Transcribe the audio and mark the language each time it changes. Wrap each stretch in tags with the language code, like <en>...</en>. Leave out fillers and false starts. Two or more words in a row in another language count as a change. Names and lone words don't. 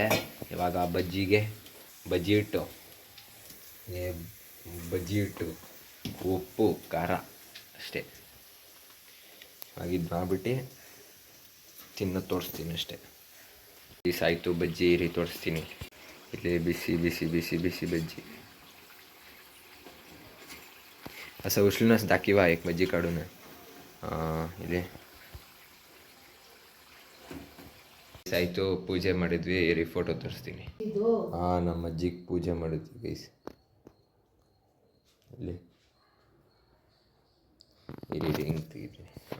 <kn>ಇವಾಗ ಬಜ್ಜಿ ಹಿಟ್ಟು, ಉಪ್ಪು ಖಾರ ಅಷ್ಟೇ. ಇವಾಗ ಇದು ಮಾಡಿಬಿಟ್ಟು ತಿನ್ನೋದು ತೋರಿಸ್ತೀನಿ ಅಷ್ಟೇ. ಆಯಿತು, ಬಜ್ಜಿ ರೀ ತೋರಿಸ್ತೀನಿ. ಇಲ್ಲಿ ಬಿಸಿ ಬಿಸಿ ಬಿಸಿ ಬಿಸಿ ಬಜ್ಜಿ.</kn> <mr>असं उचलूनच दाखवा एक बज्जी काढून.</mr> <kn>ಇಲ್ಲಿ ಆಯಿತು, ಪೂಜೆ ಮಾಡಿದ್ವಿ. ಇರಿ ಫೋಟೋ ತೋರಿಸ್ತೀನಿ. ನಮ್ಮ ಅಜ್ಜಿಗೆ ಪೂಜೆ ಮಾಡಿದ್ವಿ ಗೈಸ್. ಇಲ್ಲಿ ಹಿಂಗೆ ತೆಗಿತೀನಿ.</kn>